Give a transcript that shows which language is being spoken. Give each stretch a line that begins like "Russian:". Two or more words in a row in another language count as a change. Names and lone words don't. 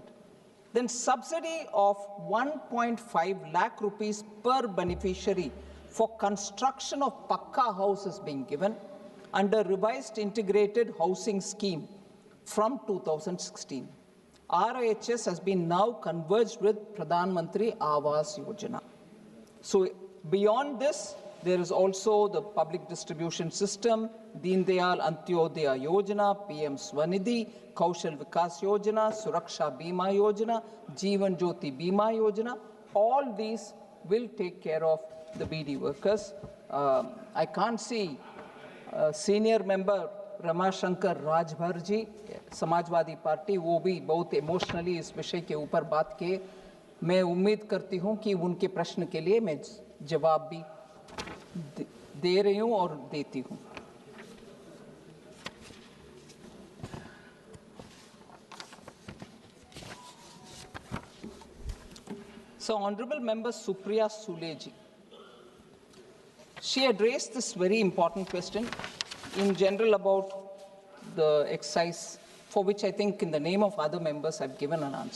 English: Then subsidy of 1.5 lakh rupees per beneficiary for construction of Pakka house is being given under revised integrated housing scheme from 2016. RIHS has been now converged with Pradhan Mantri Awas Yojana. So beyond this, There is also the public distribution system, Deen Dayal Antyodaya Yojana, PM Swanidhi, Kaushal Vikas Yojana, Suraksha Bima Yojana, Jeevan Jyoti Bima Yojana. All these will take care of the Bidi workers. I can't see senior member
Hindi: रमाशंकर राजभर जी समाजवादी पार्टी वो भी बहुत इमोशनली इस विषय के ऊपर बात किए मैं उम्मीद करती हूं कि उनके प्रश्न के लिए मैं जवाब भी दे रही हूं और देती हूं
English: So Honorable Member Supriya Sule ji, she addressed this very important question in general about the excise, for which I think in the name of other members I've given an answer.